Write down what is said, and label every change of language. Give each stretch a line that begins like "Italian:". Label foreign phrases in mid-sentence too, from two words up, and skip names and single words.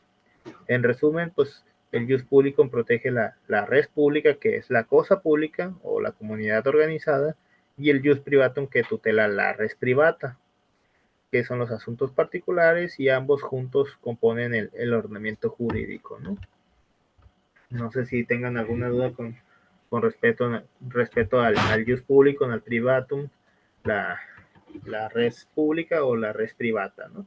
Spanish: En resumen, pues el
Latin: jus publicum
Spanish: protege la
Latin: res pública,
Spanish: que es la cosa pública o la comunidad organizada, y el
Latin: jus privatum
Spanish: que tutela la
Latin: res privata,
Spanish: que son los asuntos particulares, y ambos juntos componen el ordenamiento jurídico, ¿no? No sé si tengan alguna duda con respecto al
Latin: jus publicum,
Spanish: al privatum, la, la
Latin: res pública
Spanish: o la
Latin: res privata,
Spanish: ¿no?